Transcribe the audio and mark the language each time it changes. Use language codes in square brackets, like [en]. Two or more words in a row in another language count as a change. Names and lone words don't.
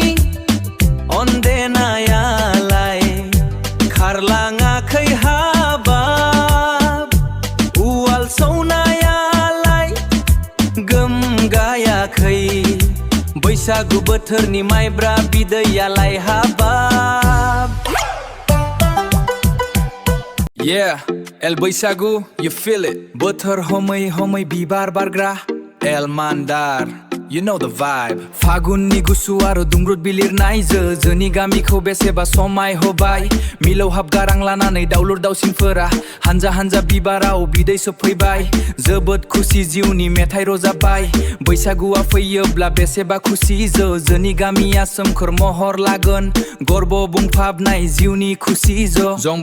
[brx] अन्देनायालाय खारलाङाखै हाबाब, उवाल सौनायालाय गोमगायाखै, बैसागु बोथोरनि माइब्रा बिदैयालाय हाबाब। [en] Yeah, El Bwisagu, you feel it. [brx] Bothor homai homai bibar bargra, El Mandar, [en] you know the vibe. [brx] Fagunni gusu aro dungrut bilirnaयजो, जोंनि गामिखौ बेसेबा समाय होबाय। मिलौहाब गारां लानानै दाउलुर दाउसिनफोरा हानजा हानजा बिबाराव बिदै सोबफैबाय। जोबोद खुसि जिउनि मेथाइ रोजाबबाय। बैसागुआ फैयोब्ला बेसेबा खुसि जोंनि गामिया सोमखोर महर लागोन, गर्व बुंफाबनाय जिउनि खुसि